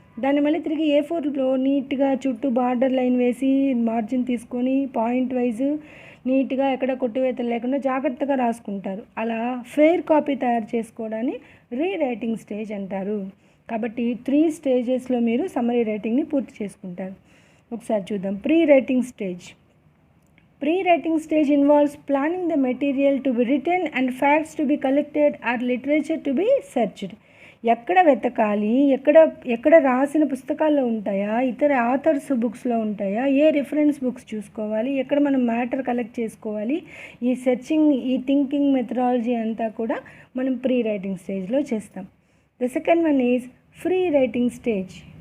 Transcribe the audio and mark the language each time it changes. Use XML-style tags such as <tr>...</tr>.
<te>దాన్ని మళ్ళీ తిరిగి A4లో నీట్గా చుట్టూ బార్డర్ లైన్ వేసి మార్జిన్ తీసుకొని పాయింట్ వైజ్ నీట్గా ఎక్కడ కొట్టివేతలు లేకుండా జాగ్రత్తగా రాసుకుంటారు. అలా ఫెయిర్ కాపీ తయారు చేసుకోవడాన్ని రీ రైటింగ్ స్టేజ్ అంటారు. కాబట్టి 3 స్టేజెస్లో మీరు సమ్మరీ రైటింగ్ని పూర్తి చేసుకుంటారు. ఒకసారి చూద్దాం. Pre writing stage.</te> <en>Pre writing stage involves planning the material to be written and facts to be collected or literature to be searched.</en> <te>ఎక్కడ వెతకాలి, ఎక్కడ రాసిన పుస్తకాల్లో ఉంటాయా, ఇతర ఆథర్స్ బుక్స్లో ఉంటాయా, ఏ రిఫరెన్స్ బుక్స్ చూసుకోవాలి, ఎక్కడ మనం మ్యాటర్ కలెక్ట్ చేసుకోవాలి, ఈ సెర్చింగ్ ఈ థింకింగ్ మెథడాలజీ అంతా కూడా మనం ప్రీ రైటింగ్ స్టేజ్లో చేస్తాం.</te> <en>The second one is free writing stage.</en>